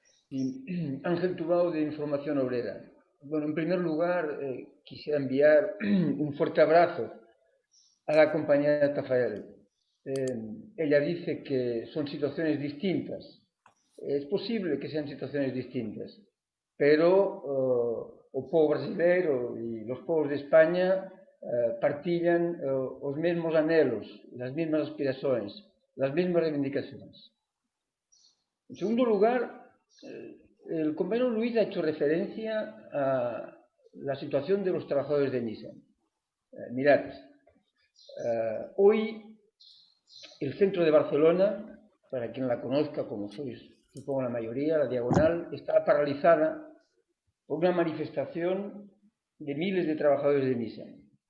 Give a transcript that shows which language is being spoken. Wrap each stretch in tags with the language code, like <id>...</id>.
<es>Ángel Tubau, de Información Obrera. Bueno, en primer lugar, quisiera enviar un fuerte abrazo a la compañera Taffarel. Ella dice que son situaciones distintas. Es posible que sean situaciones distintas, pero</es> <gl>o povo brasileiro e os povos de España partillan os mesmos anhelos, as mesmas aspirações, as mesmas reivindicações.</gl> <es>En segundo lugar, el compañero Luis ha hecho referencia a la situación de los trabajadores de Nissan. Mirad, hoy el centro de Barcelona, para quien la conozca, como sois, supongo la mayoría, la Diagonal, está paralizada por una manifestación de miles de trabajadores de Nissan.</es>